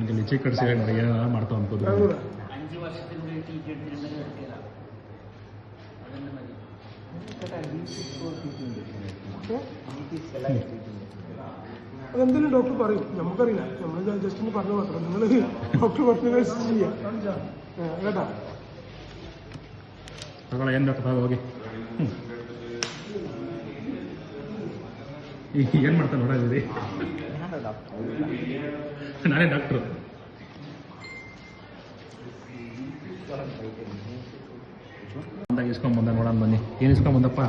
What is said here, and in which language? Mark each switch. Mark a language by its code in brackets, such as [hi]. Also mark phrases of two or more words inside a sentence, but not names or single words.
[kn] ಕುರ್ಚಿ ಕಡಿಸಿ ಏನೋ ಮಾಡ್ತಾವ ಅನ್ಕೋದು. [ml] അതെന്തെങ്കിലും ഡോക്ടർ പറയും, നമുക്കറിയില്ല. നമ്മൾ ജസ്റ്റ് ഒന്ന് പറഞ്ഞു മാത്രം. നിങ്ങൾ ഡോക്ടർ പറഞ്ഞ ചെയ്യാം കേട്ടാ. [kn] ಏನು ಡಾಕ್ಟರ್ ಹೋಗಿ ಏನು ಮಾಡ್ತಾನೆ ನೋಡಿದ್ರಿ? ನಾನೇ ಡಾಕ್ಟ್ರು. ಇಸ್ಕೊಂಬಂದ ನೋಡೋಣ ಬನ್ನಿ. ಏನು ಇಸ್ಕೊಂಬಂದಪ್ಪ?